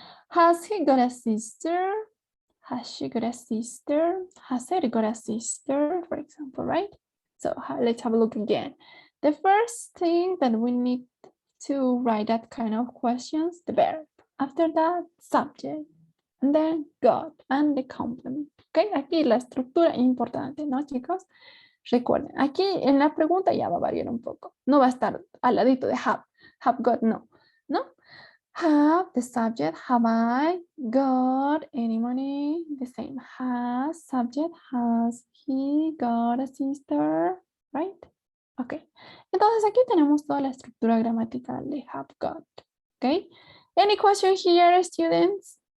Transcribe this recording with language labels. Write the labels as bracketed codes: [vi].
[en] Has he got a sister? Has she got a sister? Has it got a sister, for example, right? So let's have a look again. The first thing that we need to write that kind of questions, the verb. After that, subject. And then got and the complement. [es] Okay, aquí la estructura importante, ¿no, chicos? Recuerden, aquí en la pregunta ya va a variar un poco. No va a estar al ladito de have got, no. ¿No? [en] Have the subject, have I got any money? The same. Has subject, has he got a sister? Right? Ok. [es] Entonces aquí tenemos toda la estructura gramatical de have got. Ok. [en] Any question here, students?